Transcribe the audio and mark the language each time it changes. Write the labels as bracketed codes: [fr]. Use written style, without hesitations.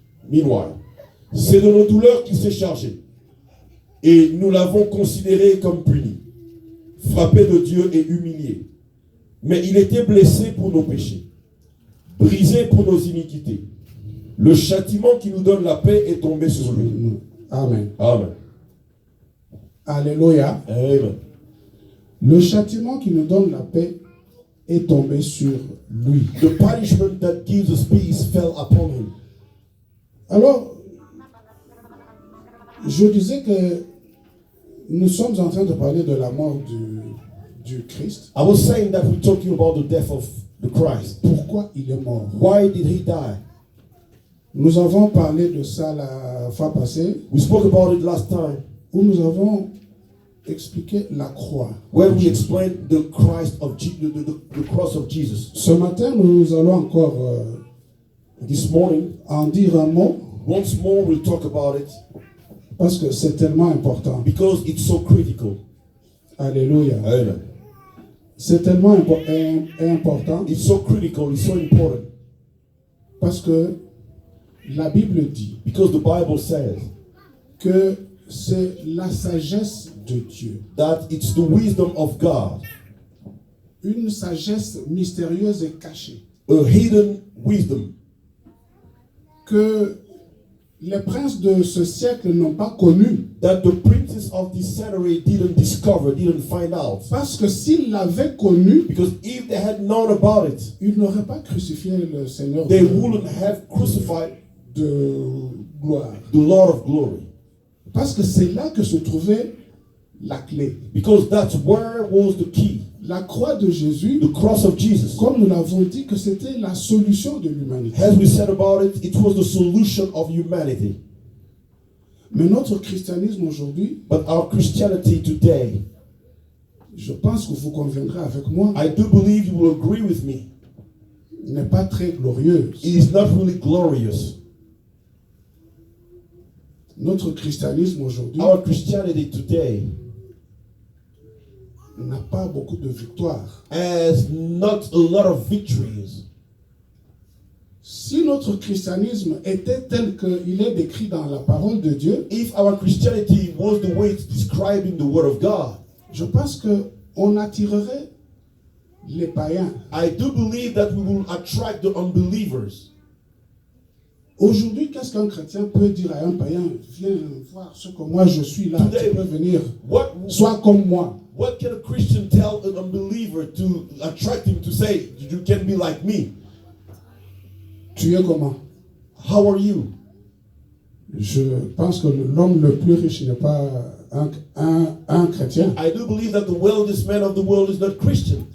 [en] Meanwhile, [fr] c'est de nos douleurs qu'il s'est chargé, et nous l'avons considéré comme puni, frappé de Dieu et humilié. Mais il était blessé pour nos péchés, brisé pour nos iniquités. Le châtiment qui nous donne la paix est tombé sur lui. Amen. Amen. Alléluia. Amen. Le châtiment qui nous donne la paix est tombé sur lui. [en] The punishment that gives us peace fell upon him. [fr] Alors, je disais que nous sommes en train de parler de la mort du Christ. [en] I was saying that we're talking about the death of the Christ. [fr] Pourquoi il est mort? [en] Why did he die? [fr] Nous avons parlé de ça la fois passée, [en] We spoke about it last time, [fr] où nous avons expliqué la croix. [en] where we explained the Christ of the cross of Jesus. [fr] Ce matin, nous allons encore [en] This morning, [fr] en dire un mot, [en] once more, we'll talk about it [fr] parce que c'est tellement important. [en] because it's so critical. Alléluia. Amen. [fr] C'est tellement important [en] It's so critical. It's so important [fr] parce que la Bible dit [en] because the Bible says [fr] que c'est la sagesse de Dieu. [en] that it's the wisdom of God, [fr] Une sagesse mystérieuse et cachée [en] a hidden wisdom [fr] que les princes de ce siècle n'ont pas connue. [en] that the princes of this century didn't discover, didn't find out. [fr] Parce que s'ils l'avaient connue, [en] Because if they had known about it, [fr] ils n'auraient pas crucifié le Seigneur [en] they wouldn't have crucified [fr] de gloire. [en] the Lord of glory. [fr] Parce que c'est là que se trouvait la clé. [en] Because that's where was the key. [fr] La croix de Jésus, [en] The cross of Jesus. [fr] comme nous l'avons dit, que c'était la solution de l'humanité. [en] As we said about it, it was the solution of humanity. [fr] Mais notre christianisme aujourd'hui, [en] But our Christianity today, [fr] je pense que vous conviendrez avec moi, [en] I do believe you will agree with me, [fr] n'est pas très glorieuse. [en] it is not really glorious. [fr] Notre christianisme aujourd'hui [en] Our Christianity today [fr] n'a pas beaucoup de victoires. [en] has not a lot of victories. [fr] Si notre christianisme était tel qu'il est décrit dans la parole de Dieu, [en] If our Christianity was the way it's described in the Word of God, [fr] je pense qu'on attirerait les païens. [en] I do believe that we will attract the unbelievers. [fr] Aujourd'hui, qu'est-ce qu'un chrétien peut dire à un païen? Viens voir ce que moi je suis là, [en] Today, [fr] tu peux venir, [en] What [fr] sois comme moi. [en] What can a Christian tell an unbeliever to attract him to say, you can be like me? [fr] Tu es comment? [en] How are you? [fr] Je pense que l'homme le plus riche n'est pas un chrétien. [en] I do believe that the wealthiest man of the world is not Christian.